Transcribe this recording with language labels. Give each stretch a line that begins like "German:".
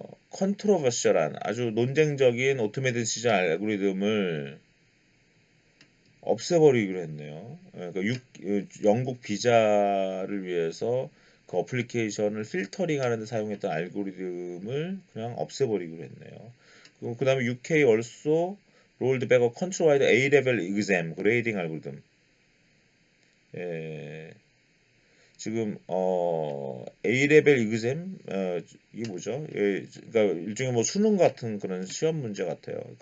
Korean: 컨트로버셜한 아주 논쟁적인 오토메이티드 시전 알고리즘을 없애버리기로 했네요. 영국 비자를 위해서 그 어플리케이션을 필터링하는 데 사용했던 알고리즘을 그냥 없애버리기로 했네요. 그 다음에
English: UK also rolled back a countrywide A-level exam grading 알고리즘.
Korean: 예, 지금 A-level exam 이게 뭐죠? 예, 그러니까 일종의 뭐 수능 같은 그런 시험 문제 같아요.